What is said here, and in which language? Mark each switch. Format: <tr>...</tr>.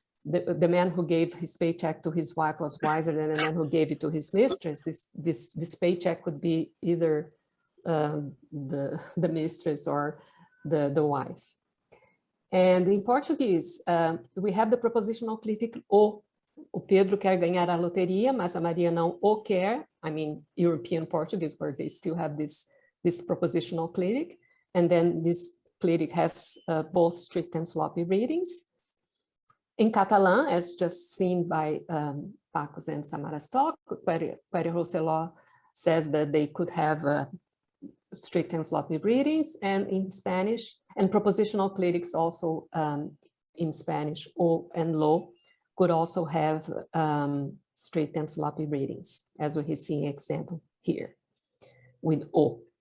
<en>The man who gave his paycheck to his wife was wiser than the man who gave it to his mistress. This paycheck could be either the mistress or the wife. And in Portuguese, we have the prepositional clitic o.</en> <pt>O Pedro quer ganhar a loteria, mas a Maria não o quer.</pt> <en>I mean, European Portuguese, where they still have this prepositional clitic. And then this clitic has both strict and sloppy readings. In Catalan, as just seen by Paco's and Samara's talk, Quarezemin says that they could have strict and sloppy readings, and in Spanish, and propositional clitics also in Spanish, o and lo, could also have strict and sloppy readings, as we see an example here with o.</en>